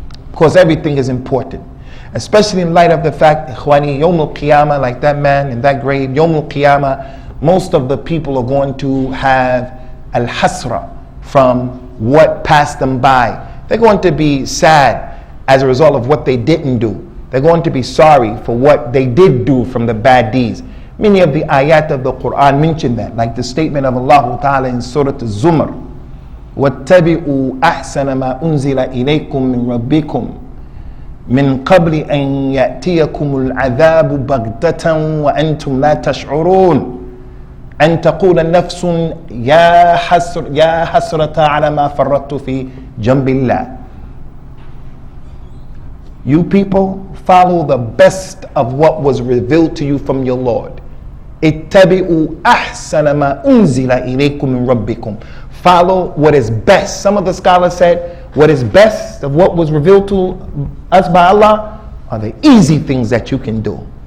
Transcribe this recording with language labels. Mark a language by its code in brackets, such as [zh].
[en] Because everything is important. Especially in light of the fact, ikhwani, Yawm al-Qiyamah, like that man in that grave, Yawm al-Qiyamah, most of the people are going to have al-hasra from what passed them by. They're going to be sad as a result of what they didn't do. They're going to be sorry for what they did do from the bad deeds. Many of the ayat of the Qur'an mention that, like the statement of Allah Ta'ala in Surah Al-Zumar, [ar] وَاتَّبِعُوا أَحْسَنَ مَا أُنزِلَ إِلَيْكُم مِّن رَبِّكُم مِّن قَبْلِ أَن يَأْتِيَكُمُ الْعَذَابُ بَغْتَةً وَأَنْتُمْ لَا تَشْعُرُونَ أَن تَقُولَ نَفْسٌ يَا حَسْرَةَ عَلَى مَا فَرَّطْتُ فِي جَنبِ اللَّهِ. [en] You people, follow the best of what was revealed to you from your Lord. [ar] اتَّبِعُوا أَحْسَنَ مَا أُنزِلَ إِلَيْكُم مِّن رَبِّكُم. [en] Follow what is best. Some of the scholars said what is best of what was revealed to us by Allah are the easy things that you can do.